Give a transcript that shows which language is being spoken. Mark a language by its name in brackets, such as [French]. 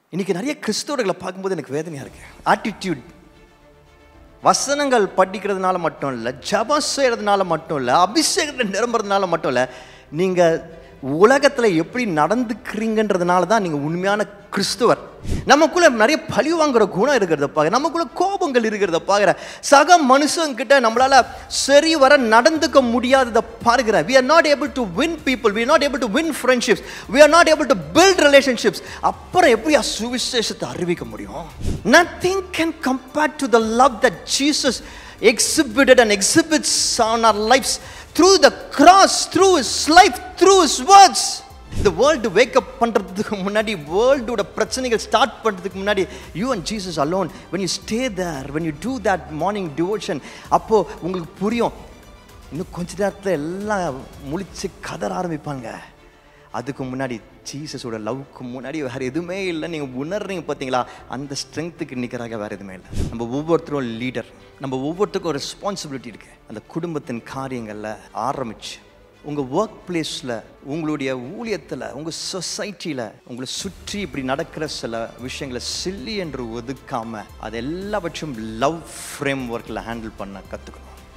[Tamil] இன்றைக்கி நிறைய கிறிஸ்தவர்களை பார்க்கும்போது எனக்கு வேதனையாக இருக்குது. ஆட்டிடியூட், வசனங்கள் படிக்கிறதுனால மட்டும் இல்லை, ஜபம் செய்கிறதுனால மட்டும் இல்லை, அபிஷேகத்தை நிரம்புறதுனால மட்டும் இல்லை, நீங்கள் உலகத்தில் எப்படி நடந்துக்கிறீங்கன்றதுனால தான் நீங்கள் உண்மையான கிறிஸ்துவர். நமக்குள்ளே நிறைய பழி வாங்குற குணம் இருக்கிறத பார்க்குற, நமக்குள்ளே கோபங்கள் இருக்கிறத பார்க்குற, சக மனுஷங்கிட்ட நம்மளால் சரி வர நடந்துக்க முடியாததை பார்க்குற. [English] We are not able to win people, we are not able to win friendships, we are not able to build relationships. [Tamil] அப்புறம் எப்படி சுவிசேஷத்தை அறிவிக்க முடியும்? [English] Nothing can compare to the love that Jesus exhibited and exhibits on our lives through the cross, through his life, through his words. The world wake up [Tamil] பண்றதுக்கு முன்னாடி, [English] world [Tamil] ஓட பிரச்சனைகள் start பண்றதுக்கு முன்னாடி, [English] you and Jesus alone, when you stay there, when you do that morning devotion, [Tamil] அப்போ உங்களுக்கு புரியும், இன்னும் கொஞ்ச நேரத்தில் எல்லாம் முழிச்சு கதற ஆரம்பிப்பாங்க. அதுக்கு முன்னாடி ஜீசஸோட லவ்க்கு முன்னாடி வேறு எதுவுமே இல்லை. நீங்கள் உணர்றீங்க பார்த்தீங்களா, அந்த ஸ்ட்ரென்த்துக்கு நிற்கிறாங்க, வேறு எதுவுமே இல்லை. நம்ம ஒவ்வொருத்தரும் லீடர், நம்ம ஒவ்வொருத்தருக்கும் ஒரு ரெஸ்பான்சிபிலிட்டி இருக்குது. அந்த குடும்பத்தின் காரியங்களில் ஆரம்பிச்சு, உங்கள் ஒர்க் பிளேஸில், உங்களுடைய ஊழியத்தில், உங்கள் சொசைட்டியில், உங்களை சுற்றி இப்படி நடக்கிற சில விஷயங்களை சில்லி என்று ஒதுக்காமல் அது எல்லாவற்றும் லவ் ஃப்ரேம் ஒர்க்கில் ஹேண்டில் பண்ண கற்றுக்கணும்.